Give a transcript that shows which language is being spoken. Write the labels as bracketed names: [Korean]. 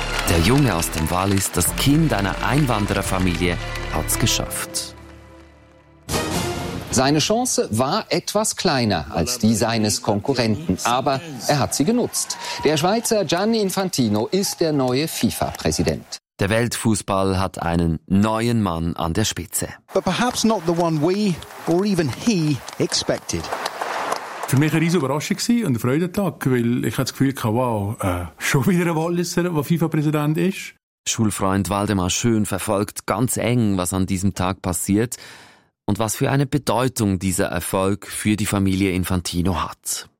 [German] Der Junge aus dem Wallis, das Kind einer Einwandererfamilie, hat's geschafft. Seine Chance war etwas kleiner als die seines Konkurrenten, aber er hat sie genutzt. Der Schweizer Gianni Infantino ist der neue FIFA-Präsident. Der Weltfußball hat einen neuen Mann an der Spitze. [English] But perhaps not the one we or even he expected. [German] Für mich war eine riesige Überraschung und ein Freudentag, weil ich hatte das Gefühl, schon wieder ein Walliser, der FIFA-Präsident ist. Schulfreund Waldemar Schön verfolgt ganz eng, was an diesem Tag passiert und was für eine Bedeutung dieser Erfolg für die Familie Infantino hat.